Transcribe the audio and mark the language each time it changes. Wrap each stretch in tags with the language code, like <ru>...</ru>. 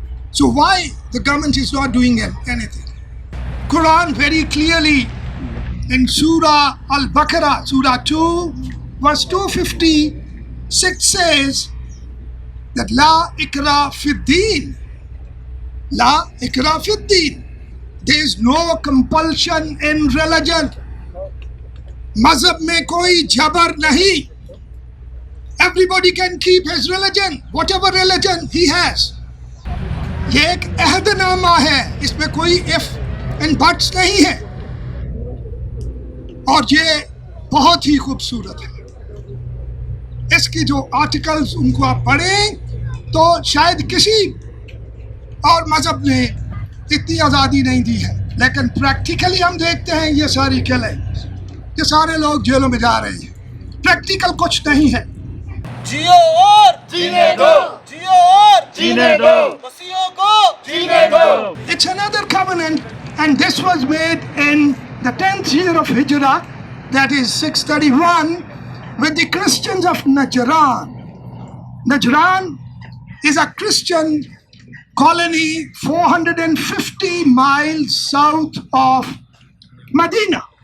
<en>So why the government is not doing anything? Quran very clearly in Surah Al-Baqarah, Surah 2, verse 256 says that</en> <ar>La ikra fid-din. La ikra fid-din.</ar> <en>There is no compulsion in religion.</en> <ur>Mazhab mein koi jabar nahi.</ur> <en>Everybody can keep his religion, whatever religion he has.</en> <ur>یہ ایک عہد نامہ ہے, اس میں کوئی</ur> <en>if and buts</en> <ur>نہیں ہے, اور یہ بہت ہی خوبصورت ہے. اس کی جو آرٹیکلز ان کو آپ پڑھیں تو شاید کسی اور مذہب نے اتنی آزادی نہیں دی ہے. لیکن پریکٹیکلی ہم دیکھتے ہیں یہ ساری کلنگز، یہ سارے لوگ جیلوں میں جا رہے ہیں. پریکٹیکل کچھ نہیں ہے. جیو اور جینے دو، جیو اور جینے دو، مسیحوں کو جینے دو.</ur> <en>It's another covenant, and this was made in the 10th year of Hijrah, that is 631, with the Christians of Najran. Najran is a Christian colony 450 miles south of Medina.</en>